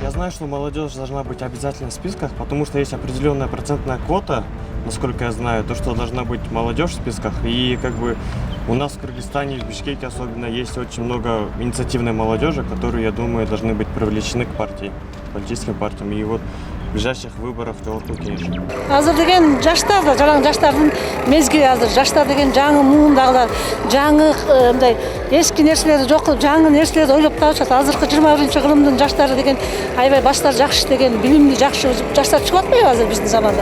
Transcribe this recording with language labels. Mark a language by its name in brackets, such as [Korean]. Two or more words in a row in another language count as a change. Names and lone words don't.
[Russian] считаю, что молодежь должна быть обязательно в списках, потому что есть определенная процентная квота, насколько я знаю, то, что должна быть молодежь в списках. И как бы у нас в Кыргызстане, в Бишкеке особенно, есть очень много инициативной молодежи, которые, я думаю, должны быть привлечены к партии, политическим партиям. И вот в ближайших выборах жогорку кеңеш. [Kyrgyz] Азыр деген жаштар да, жалаң жаштардын мезгили азыр. Жаштар деген жаңы муундагылар, жаңы мындай эски нерселерди жок кылып, жаңы нерселерди ойлоп табышат. Азыркы 21-кылымдын жаштары деген аябай баштары жакшы деген, билимли жакшы жаштар чыгып атпайбы азыр биздин заманда.